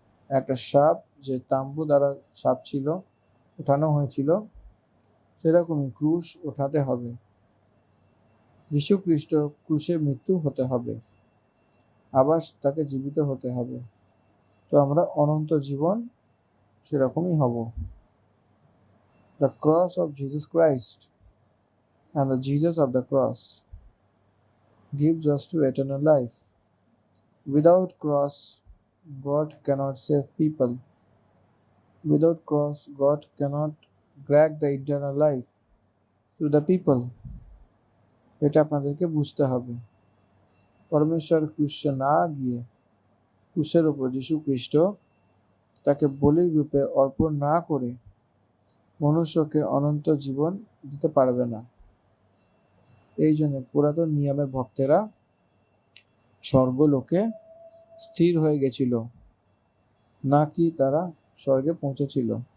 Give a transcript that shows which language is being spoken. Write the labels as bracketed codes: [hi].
[bn] একটা সাপ যে তাম্বু দ্বারা সাপ ছিল ওঠানো হয়েছিল, সেরকমই ক্রুশ ওঠাতে হবে। যীশু খ্রিস্ট ক্রুশে মৃত্যু হতে হবে, আবার তাকে জীবিত হতে হবে, তো আমরা অনন্ত জীবন সেরকমই হব। [en] The cross of Jesus Christ and the Jesus of the cross gives us to eternal life. Without cross, God cannot save people. Without cross, God cannot grant the eternal life to the people. [bn] এটা আপনাদেরকে বুঝতে হবে। পরমেশ্বর ক্রুশে না গিয়ে, ক্রুশের উপর যীশু খ্রিস্ট তাকে বলির রূপে অর্পণ না করে মনুষ্যকে অনন্ত জীবন দিতে পারবে না। এই জন্য পুরাতন নিয়মের ভক্তেরা স্বর্গলোকে স্থির হয়ে গেছিল, না কি তারা স্বর্গে পৌঁছেছিল।